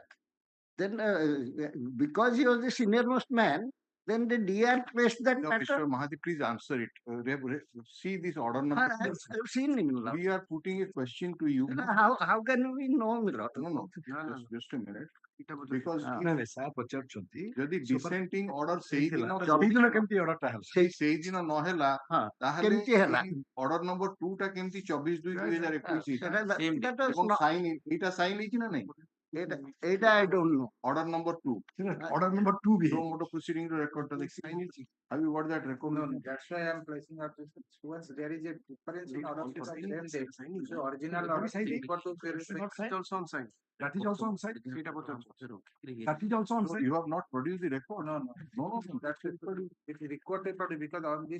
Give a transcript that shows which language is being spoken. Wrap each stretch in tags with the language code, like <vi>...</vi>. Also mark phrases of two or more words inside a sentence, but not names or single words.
<en>Then, because he was the senior-most man, then the DR placed that No, matter. Mr. Mahadi, please answer it. See this order number. I've seen him. We are putting a question to you. How can we know, Milord? No. Just a minute. Because</en> <or>যদি</or> <en>dissenting order</en> <or>ସେଇଥିଲା ସେଇଦିନ ସେଇଦିନ କେମିତି ଅର୍ଡରଟା ହେଲା ସେଇଦିନ ନହେଲା ହଁ, ତାହେଲେ କେମିତି ହେଲା? ଅର୍ଡର ନମ୍ବର 2 ଟା କେମିତି 24/2/2021</or> <en>Same day.</en> <or>ଏବଂ ସାଇନ ଏଇଟା ସାଇନ ହେଇଛି ନା ନାଇଁ?</or> <en>ଏଇଟା I don't know.</en> <or>ଅର୍ଡର ନମ୍ବର 2 ଅର୍ଡର ନମ୍ବର 2 ବି so</or> <en>motor proceeding record</en> <or>ଟା ଦେଖି ସାଇନ ହେଇଛି.</or> <en>Have you got that record? No, that's why I am placing out this. Once there is a difference in order to same date, so original order equal to that is also on site. That is also on No, site. you have not produced the record. No, that's it is recorded because on this</en>